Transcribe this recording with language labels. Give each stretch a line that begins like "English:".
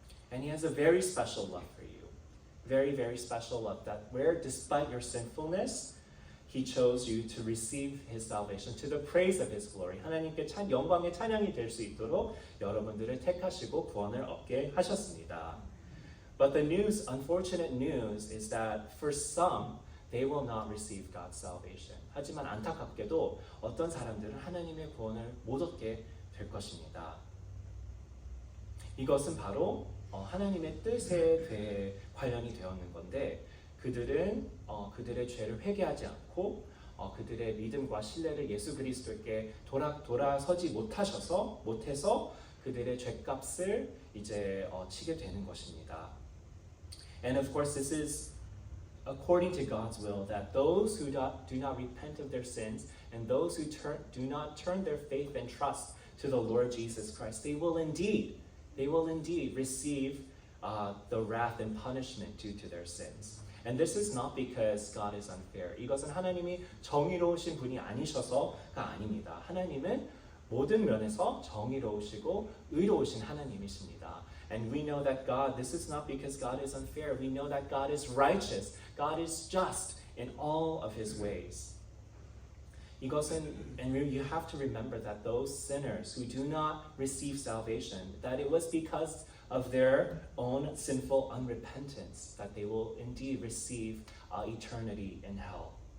English: And He has a very special love for you. Very, very special love that where, despite your sinfulness, He chose you to receive His salvation to the praise of His glory.
Korean: 하나님께 영광의 찬양이 될 수 있도록 여러분들을 택하시고 구원을 얻게 하셨습니다.
English: But the unfortunate news is that for some, they will not receive God's salvation.
Korean: 하지만 안타깝게도 어떤 사람들은 하나님의 구원을 못 얻게 될 것입니다. 이것은 바로 하나님의 뜻에 관련이 되었는 건데 그들은 그들의 죄를 회개하지 않고 그들의 믿음과 신뢰를 예수 그리스도께 돌아서지 못해서 그들의 죄값을 이제 치게 되는 것입니다.
English: And of course, this is according to God's will that those who do not repent of their sins and those who do not turn their faith and trust to the Lord Jesus Christ, they will indeed receive the wrath and punishment due to their sins. And this is not because God is unfair.
Korean: 이것은 하나님이 정의로우신 분이 아니셔서가 아닙니다. 하나님은 모든 면에서 정의로우시고 의로우신 하나님이십니다.
English: And we know that God, this is not because God is unfair. We know that God is righteous. God is just in all of His ways. and you have to remember that those sinners who do not receive salvation, that it was because of their own sinful unrepentance that they will indeed receive eternity in hell.